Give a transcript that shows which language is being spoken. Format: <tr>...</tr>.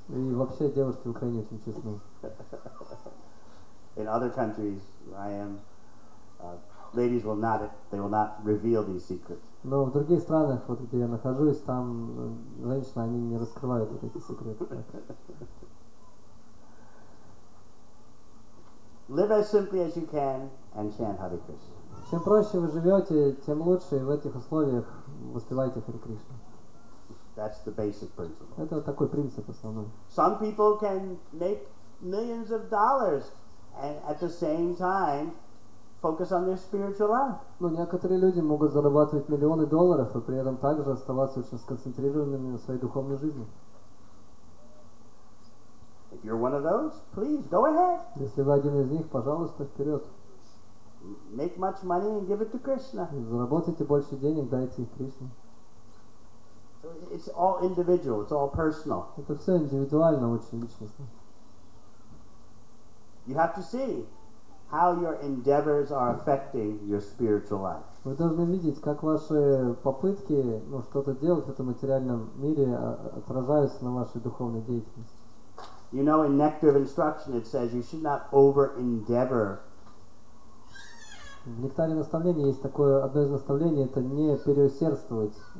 <ru>И вообще девушки в Украине очень честны.</ru> <en>In other countries where I am, ladies will not reveal these secrets.</en> <ru>Но в других странах, вот где я нахожусь, там женщины, они не раскрывают вот эти секреты.</ru> <en>Live as simply as you can and chant Hare Krishna.</en> <ru>Чем проще вы живете, тем лучше, и в этих условиях воспевайте Харе Кришну.</ru> <en>That's the basic principle.</en> <ru>Это вот такой принцип основной.</ru> <en>Some people can make millions of dollars and at the same time focus on their spiritual life.</en> <ru>Но некоторые люди могут зарабатывать миллионы долларов и при этом также оставаться очень сконцентрированными на своей духовной жизни.</ru> <en>If you're one of those, please go ahead.</en> <ru>Если вы один из них, пожалуйста, вперед.</ru> <en>Make much money and give it to Krishna.</en> <ru>Заработайте больше денег, дайте их Кришне.</ru> <en>So it's all individual, it's all personal.</en> <ru>Это все индивидуально, очень личностно.</ru> <en>You have to see how your endeavors are affecting your spiritual life.</en> <ru>Вы должны видеть, как ваши попытки что-то делать в этом материальном мире отражаются на вашей духовной деятельности.</ru> <en>You know, in Nectar of Instruction it says you should not over-endeavor.</en> <ru>В нектаре наставления есть такое, одно из наставлений, это не переусердствовать.</ru>